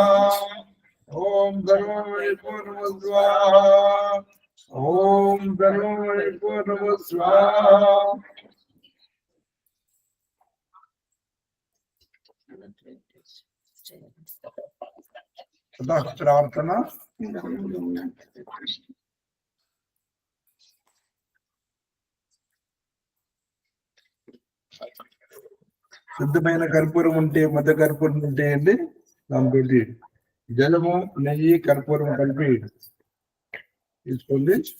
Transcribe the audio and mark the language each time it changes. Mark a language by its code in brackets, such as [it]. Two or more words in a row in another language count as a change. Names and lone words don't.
[sa] ओम सर्वमयि पूर्णं स्वाहा। ओम सर्वमयि पूर्णं स्वाहा। अतः प्रार्थना। [te] శుద్ధమైన కర్పూరం ఉంటే మధ్య కర్పూరం ఉంటే అండి దాంతో జలము నెయ్యి కర్పూరం కలిపి తీసుకోండి.